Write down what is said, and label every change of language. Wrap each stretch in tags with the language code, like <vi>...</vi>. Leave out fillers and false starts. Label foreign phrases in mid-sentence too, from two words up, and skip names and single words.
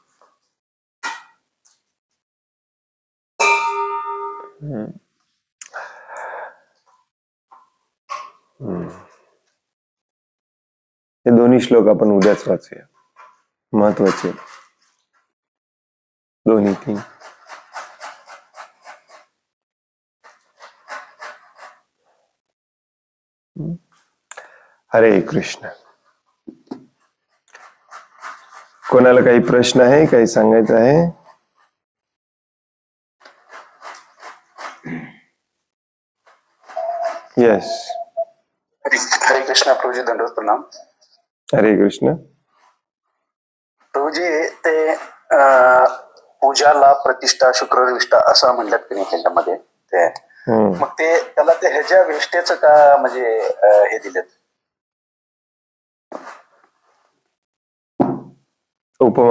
<mr>हे दोन्ही श्लोक आपण उद्याच वाचूया, महत्वाचे दोन्ही 3. हरे कृष्ण. कोणाला काही प्रश्न आहे, काही सांगायचं आहे? यस. हरे कृष्ण प्रभूजी, दंडवत प्रणाम. हरे कृष्ण. प्रभूजी, ते पूजाला प्रतिष्ठा शुक्रविष्ठा असं म्हणतात की नाही त्याच्यामध्ये ते, मग ते त्याला ते ह्याच्या विष्ठेचं का म्हणजे हे दिलेत, उपमा?</mr>